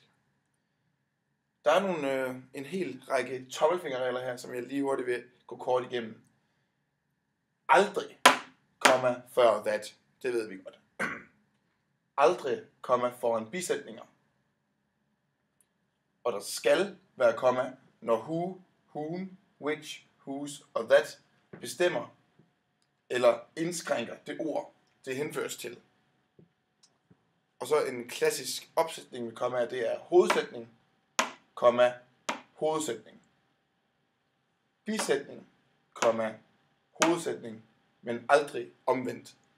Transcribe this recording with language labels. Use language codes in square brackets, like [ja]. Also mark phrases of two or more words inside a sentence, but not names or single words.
[da] Der er en hel række tommelfingerregler her, som jeg lige hurtigt vil gå kort igennem. Aldrig, komma, før that. Det ved vi godt. Aldrig, komma, foran bisætninger. Og der skal være komma, når [en] who, whom, which, whose [da] og that bestemmer eller indskrænker det ord, det henføres til. Og så en klassisk opsætning med komma, det er hovedsætning, komma, hovedsætning. Bisætning, komma, hovedsætning, men aldrig omvendt.